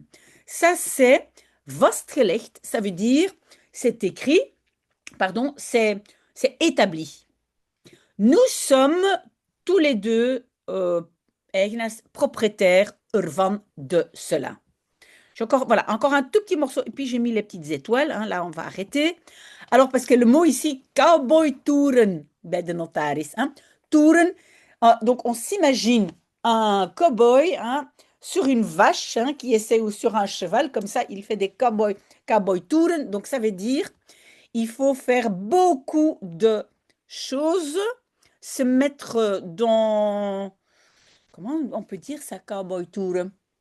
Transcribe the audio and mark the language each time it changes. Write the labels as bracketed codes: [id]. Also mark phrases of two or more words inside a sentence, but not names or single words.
[fr] Ça, c'est vastgelegd, ça veut dire, c'est écrit, pardon, c'est établi. Nous sommes tous les deux propriétaires ervan de cela. Voilà, encore un tout petit morceau, et puis j'ai mis les petites étoiles, là on va arrêter. Alors, parce que le mot ici, [nl] cowboy-toeren, bij de notaris. [fr] Toeren, donc on s'imagine un cowboy sur une vache qui essaie, ou sur un cheval, comme ça, il fait des cowboy-toeren. Donc ça veut dire, il faut faire beaucoup de choses, se mettre dans, comment on peut dire ça, cowboy-toeren?